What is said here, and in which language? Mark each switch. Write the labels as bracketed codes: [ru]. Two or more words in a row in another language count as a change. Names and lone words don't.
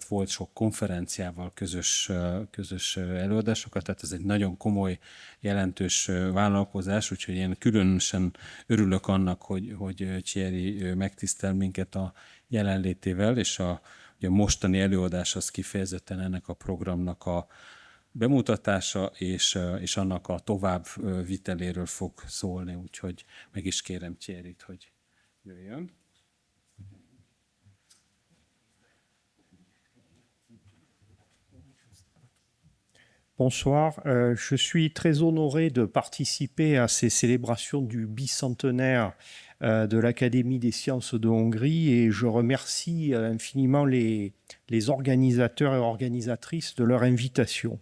[hu] volt, sok konferenciával közös előadásokat, tehát ez egy nagyon komoly, jelentős vállalkozás, úgyhogy én különösen örülök annak, hogy Thierry megtisztel minket a jelenlétével, és a mostani előadás az kifejezetten ennek a programnak a bemutatása és annak a tovább viteléről fog szólni, úgyhogy meg is kérem Thierryt, hogy jöjjön. [fr] Bonsoir, je suis très honoré de participer à ces célébrations du bicentenaire de l'Académie des sciences de Hongrie et je remercie infiniment les organisateurs et organisatrices de leur invitation.